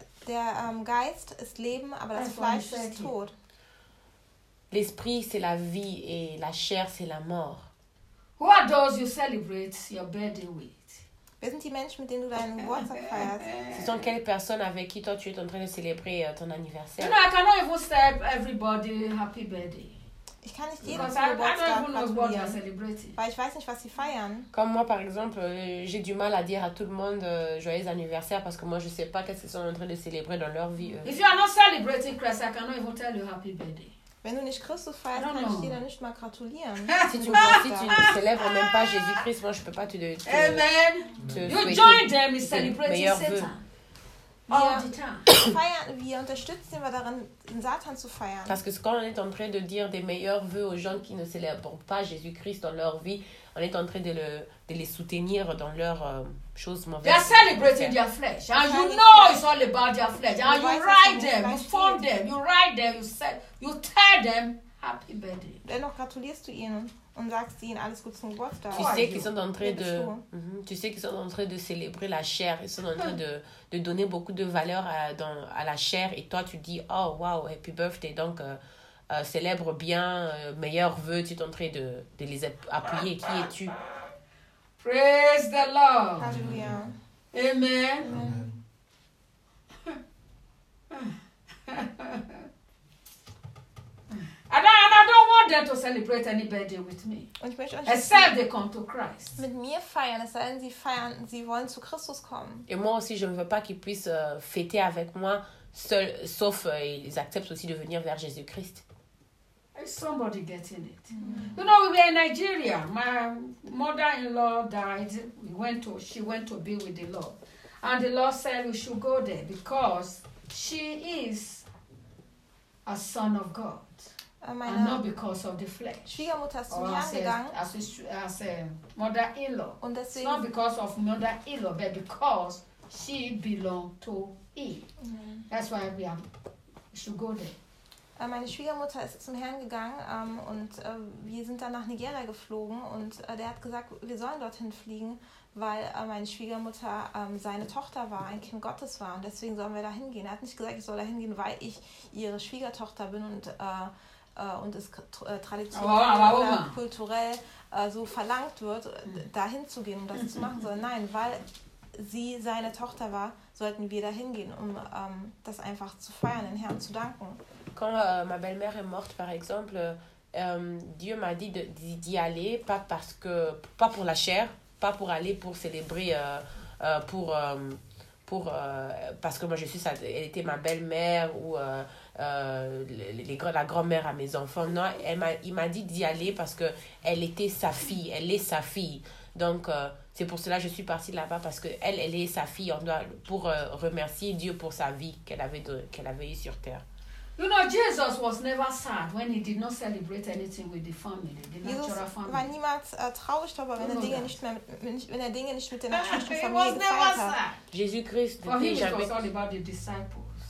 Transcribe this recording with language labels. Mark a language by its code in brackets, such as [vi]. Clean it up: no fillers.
[de] Der Geist ist Leben, aber das Fleisch ist Tod. [fr] L'esprit c'est la vie et la chair c'est la mort. [en] Who are those you celebrate your birthday with? [de] Wer sind die Menschen, mit denen du deinen Geburtstag feierst? [fr] Ce sont quelles personnes avec qui toi tu es en train de célébrer ton anniversaire? [en] You know, I cannot even say everybody happy birthday. [de] Ich kann nicht jedem zum Geburtstag gratulieren. Weil ich weiß nicht, was sie feiern. [fr] Comme moi par exemple, j'ai du mal à dire à tout le monde joyeux anniversaire parce que moi je sais pas qu'est-ce qu'ils sont en train de célébrer dans leur vie. [en] If you are not celebrating Christ, I cannot even tell you happy birthday. [de] Wenn du nicht Christus feierst, kann ich dir dann nicht mal gratulieren. [fr] Si tu ne célèbres même pas Jésus-Christ, moi je peux pas te [en] Amen. You join them in celebrating Satan. All the time. [de] Wir unterstützen wir darin, den Satan zu feiern. [fr] Parce que ce qu'on est en train de dire des meilleurs vœux aux gens qui ne célèbrent pas Jésus-Christ dans leur vie, on est en train de les soutenir dans leurs choses mauvaises. [en] They are celebrating their flesh. And you know it's all about their flesh. And you ride them, you form them, you ride them, you tell them happy birthday. [de] Dennoch gratulierst du ihnen. Und sagst ihnen alles gut zum Geburtstag. [fr] Tu sais qu'ils sont en train de célébrer la chair, ils sont en train de donner beaucoup de valeur à la chair et toi tu dis [en] oh wow happy birthday [fr] donc célèbre bien meilleurs vœux, tu es en train de les appuyer. Qui es-tu? [en] Praise the Lord. Hallelujah. Amen. Amen. I don't want them to celebrate any birthday with me. [de] Und ich möchte auch [en] except they come to Christ. [de] Mit mir feiern, es sei denn, sie feiern, sie wollen zu Christus kommen. [fr] Et moi aussi, je ne veux pas qu'ils puissent fêter avec moi, sauf ils acceptent aussi de venir vers Jésus-Christ. [en] Is somebody getting it? Mm-hmm. You know, we were in Nigeria. My mother-in-law died. She went to be with the Lord. And the Lord said we should go there because she is a son of God. [de] Meine [en] and not because of the flesh. [de] Schwiegermutter ist zum Herrn gegangen. [en] As a mother-in-law. [de] Und deswegen, [en] it's not because of mother-in-law, but because she belonged to him. Mm. That's why we should go there. [de] Meine Schwiegermutter ist zum Herrn gegangen und wir sind dann nach Nigeria geflogen und der hat gesagt, wir sollen dorthin fliegen, weil meine Schwiegermutter seine Tochter war, ein Kind Gottes war und deswegen sollen wir da hingehen. Er hat nicht gesagt, ich soll da hingehen, weil ich ihre Schwiegertochter bin und es traditionell oder kulturell so verlangt wird, dahin zu gehen, um das zu machen. Sondern nein, weil sie seine Tochter war, sollten wir da hingehen, um das einfach zu feiern, den Herrn zu danken. [fr] Quand ma belle-mère est morte, par exemple, Dieu m'a dit d'y aller, pas pour la chair, pas pour aller pour célébrer parce que moi je suis ça, elle était ma belle-mère ou la grand-mère à mes enfants. Non, il m'a dit d'y aller parce que elle était sa fille, elle est sa fille. Donc c'est pour cela que je suis partie là-bas, parce que elle est sa fille, on doit pour remercier Dieu pour sa vie qu'elle avait eue sur terre. [en] You know, Jesus was never sad when he did not celebrate anything with the family, the natural family. [de] War niemals traurig, aber wenn er Dinge nicht mit der natürlichen Familie gefeiert hat. [en] Jesus Christ, for him, it was all about the disciples.